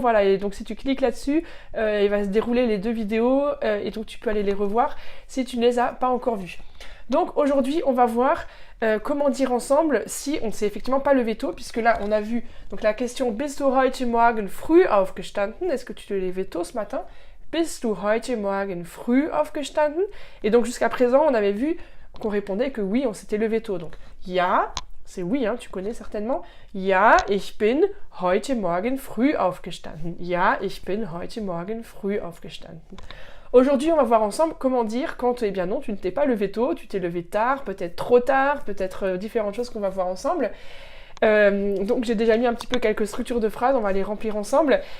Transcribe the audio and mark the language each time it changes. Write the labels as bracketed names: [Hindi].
[French] Voilà, et donc si tu cliques là-dessus, il va se dérouler les deux vidéos et donc tu peux aller les revoir si tu ne les as pas encore vues. Donc aujourd'hui, on va voir comment dire ensemble si on ne s'est effectivement pas levé tôt, puisque là on a vu donc la question [German] Bist du heute Morgen früh aufgestanden? [French] Est-ce que tu te levais tôt ce matin? [German] Bist du heute Morgen früh aufgestanden? [French] Et donc jusqu'à présent, on avait vu qu'on répondait que oui, on s'était levé tôt. Donc ja, c'est oui, hein, tu connais certainement. [German] Ja, ich bin heute Morgen früh aufgestanden. Ja, ich bin heute Morgen früh aufgestanden. [French] Aujourd'hui, on va voir ensemble comment dire quand, eh bien non, tu ne t'es pas levé tôt, tu t'es levé tard, peut-être trop tard, peut-être différentes choses qu'on va voir ensemble. Donc j'ai déjà mis un petit peu quelques structures de phrases, on va les remplir ensemble.